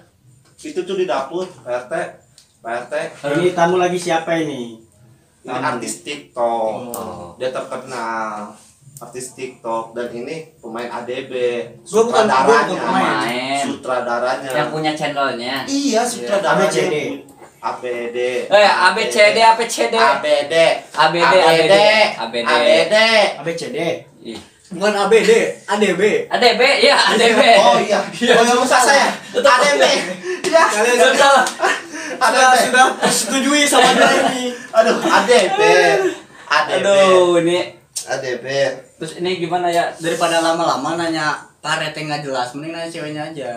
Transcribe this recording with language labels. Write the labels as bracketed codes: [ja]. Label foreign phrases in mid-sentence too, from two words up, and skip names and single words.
[id] Itu tuh di dapur, Pak RT. Pak RT. Ini tamu lagi siapa ini? Ini artis TikTok. Oh. Dia terkenal. Artis TikTok dan ini pemain ADB. Gua bukan Sutradaranya. pemain. Sutradaranya. Yang punya channelnya. Iya, sutradaranya. ABCD. ABD. ABCD. ABD. ABD. ABCD. Ih. Bukan ABD, ADB. ADB, ya ADB. Oh iya. Oh yang usah saya. ADB. Ya. Kalian Betul. sudah setujui sama dia ini. Aduh, ADB. ADB. Aduh, ini ADB. terus ini gimana ya? Daripada lama-lama nanya parete nggak jelas, mending nanya ceweknya aja.